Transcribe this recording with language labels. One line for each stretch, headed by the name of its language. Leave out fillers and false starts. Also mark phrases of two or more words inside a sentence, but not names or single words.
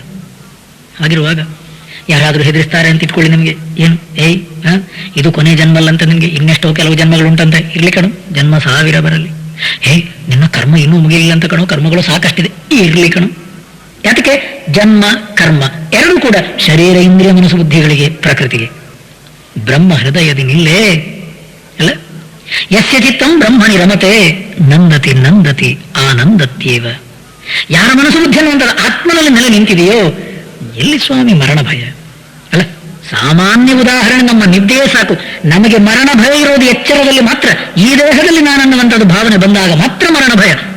Kannada: ಹಾಗಿರುವಾಗ ಯಾರಾದರೂ ಹೆದರಿಸ್ತಾರೆ ಅಂತ ಇಟ್ಕೊಳ್ಳಿ ನಿಮಗೆ, ಏನು ಇದು ಕೊನೆ ಜನ್ಮಲ್ಲ ಅಂತ, ನಿಮಗೆ ಇನ್ನೆಷ್ಟೋ ಕೆಲವು ಜನ್ಮಗಳು ಉಂಟಂತ. ಇರ್ಲಿ ಕಣು, ಜನ್ಮ ಸಾವಿರ ಬರಲಿ. ನಿನ್ನ ಕರ್ಮ ಇನ್ನೂ ಮುಗಿಲಿಲ್ಲ ಅಂತ ಕಣು, ಕರ್ಮಗಳು ಸಾಕಷ್ಟಿದೆ, ಇರ್ಲಿ ಕಣು. ಯಾತಕ್ಕೆ? ಜನ್ಮ ಕರ್ಮ ಎರಡೂ ಕೂಡ ಶರೀರ ಇಂದ್ರಿಯ ಮನಸ್ಸು ಬುದ್ಧಿಗಳಿಗೆ, ಪ್ರಕೃತಿಗೆ. ಬ್ರಹ್ಮ ಹೃದಯದಿ ನಿಲ್ಲೇ ಅಲ್ಲ.
Sanskrit: ಯಸ್ಯ ಚಿತ್ತಂ ಬ್ರಹ್ಮಣಿ ರಮತೆ, ನಂದತಿ ನಂದತಿ ಆನಂದತ್ಯೇವ.
Kannada: ಯಾರ ಮನಸ್ಸು ಬುದ್ಧಿ ಅನ್ನುವಂಥ ಆತ್ಮನಲ್ಲಿ ನೆಲೆ ನಿಂತಿದೆಯೋ, ಎಲ್ಲಿ ಸ್ವಾಮಿ ಮರಣ ಭಯ? ಅಲ್ಲ, ಸಾಮಾನ್ಯ ಉದಾಹರಣೆ ನಮ್ಮ ನಿದ್ದೆಯೇ ಸಾಕು. ನಮಗೆ ಮರಣ ಭಯ ಇರೋದು ಎಚ್ಚರದಲ್ಲಿ ಮಾತ್ರ. ಈ ದೇಹದಲ್ಲಿ ನಾನನ್ನುವಂಥದ್ದು ಭಾವನೆ ಬಂದಾಗ ಮಾತ್ರ ಮರಣ ಭಯ.